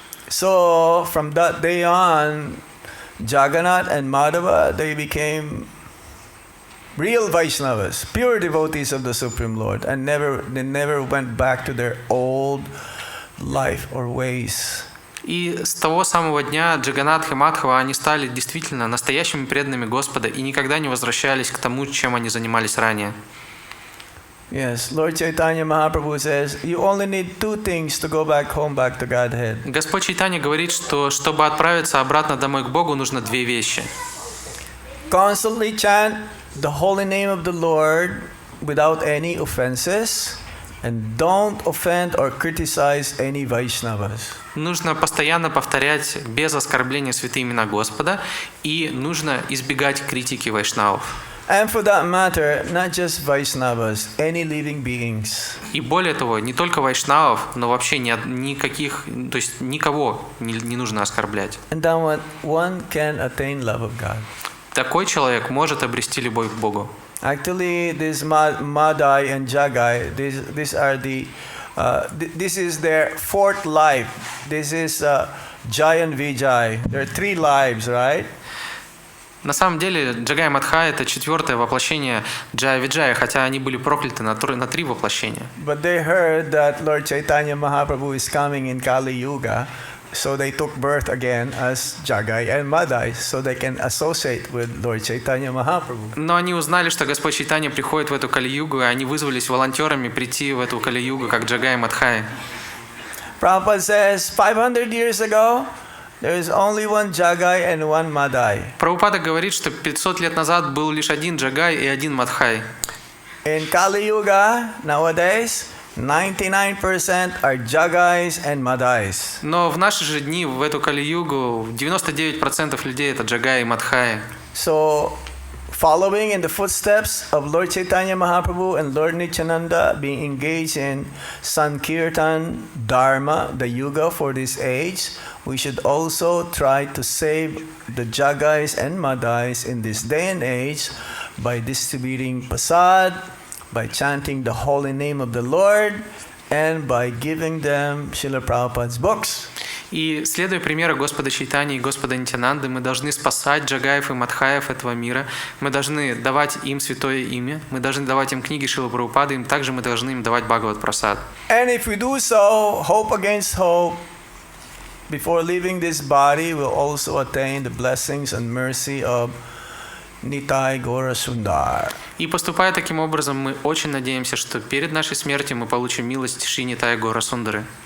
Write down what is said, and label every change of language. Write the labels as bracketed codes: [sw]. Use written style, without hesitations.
[en] So from that day on, Jagannath and Madhava, they became real Vaishnavas, pure devotees of the Supreme Lord, and they never went back to their old life or ways. [ru] И с того самого дня Джаганнатх и Мадхава, они стали действительно настоящими преданными Господа и никогда не возвращались к тому, чем они занимались ранее. [en] Yes, Lord Chaitanya Mahaprabhu says, you only need two things to go back home, back to Godhead. [ru] Господь Чайтанья говорит, что чтобы отправиться обратно домой к Богу, нужно две вещи. [en] Constantly chant the holy name of the Lord without any offenses, and don't offend or criticize any Vaishnavas. [ru] Нужно постоянно повторять без оскорбления святые имена Господа, и нужно избегать критики вайшнавов. [en] And for that matter, not just Vaishnavas, any living beings. [ru] И более того, не только вайшнавов, но вообще никаких, то есть никого не нужно оскорблять. [en] And then one can attain love of God. [ru] Такой человек может обрести любовь к Богу. [en] Actually, this Madai and Jagai, these are this is their fourth life. This is Jai and Vijay. There are three lives, right? [ru] На самом деле, Джагай и Мадхай – это четвертое воплощение Джая Виджая, хотя они были прокляты на три воплощения. [en] But they heard that Lord Chaitanya Mahaprabhu is coming in Kali Yuga, so they took birth again as Jagai and Madai, so they can associate with Lord Chaitanya Mahaprabhu. [ru] Но они узнали, что Господь Чайтанья приходит в эту Кали-югу, и они вызвались волонтерами прийти в эту Кали-югу, как Джагай и Мадхай. [en] Prabhupada says 500 years ago, there is only one Jagai and one Madai. [ru] Прабхупада говорит, что 500 лет назад был лишь один Джагай и один Мадхай. [en] In Kali Yuga, nowadays, 99% are Jagais and Madais. [ru] Но в наши же дни, в эту Кали-югу, 99% людей это Джагай и Мадхай. [en] So, following in the footsteps of Lord Chaitanya Mahaprabhu and Lord Nityananda, being engaged in Sankirtan Dharma, the Yuga for this age, we should also try to save the Jagais and Madais in this day and age by distributing prasad, by chanting the holy name of the Lord, and by giving them Srila Prabhupada's books. [ru] И, следуя примеру Господа Чайтаньи и Господа Нитянанды, мы должны спасать Джагаев и Мадхаев этого мира, мы должны давать им святое имя, мы должны давать им книги Шрилы Прабхупады, им также мы должны им давать Бхагават Прасад. [en] And if we do so, hope against hope, before leaving this body, we'll also attain the blessings and mercy of Nitai Gora Sundar. [ru] И поступая таким образом, мы очень надеемся, что перед нашей смертью мы получим милость Шри Нитая Гора Сундары.